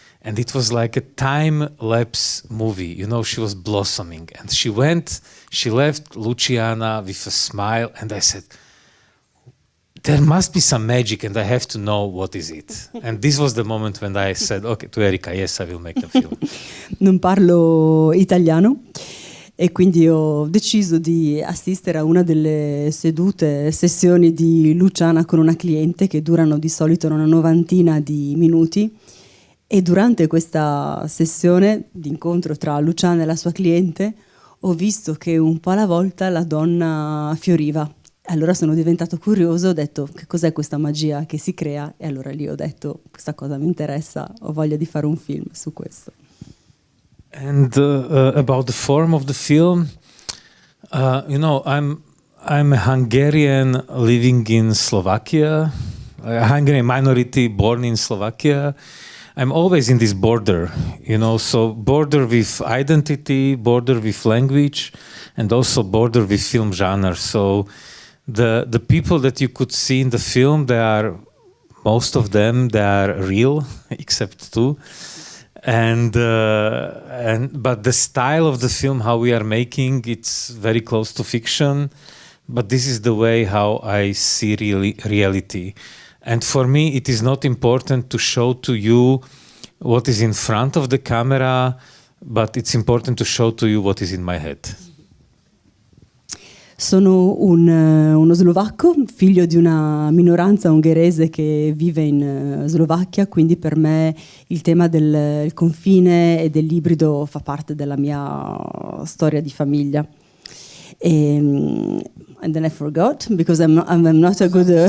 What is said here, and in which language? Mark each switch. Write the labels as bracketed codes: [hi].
[en] And it was like a time-lapse movie. She was blossoming. And she left Luciana with a smile, and I said, there must be some magic and I have to know what is it. And this was the moment when I said, okay, to Erika, yes, I will make the film. [it] Non parlo italiano e quindi ho deciso di assistere a una delle sessioni di Luciana con una cliente che durano di solito una novantina di minuti. E durante questa sessione di incontro tra Luciana e la sua cliente ho visto che un po' alla volta la donna fioriva. Allora sono diventato curioso, ho detto che cos'è questa magia che si crea, e allora lì ho detto questa cosa mi interessa, ho voglia di fare un film su questo. [en] And about the form of the film, I'm a Hungarian living in Slovakia, a Hungarian minority born in Slovakia. I'm always in this border, so border with identity, border with language, and also border with film genre. So the people that you could see in the film, most of them, they are real, except two. But the style of the film, how we are making, it's very close to fiction. But this is the way how I see reality. And for me, it is not important to show to you what is in front of the camera, but it's important to show to you what is in my head. [it] Sono uno slovacco, figlio di una minoranza ungherese che vive in Slovacchia, quindi per me il tema del confine e dell'ibrido fa parte della mia storia di famiglia. [en] And then I forgot because I'm not a good.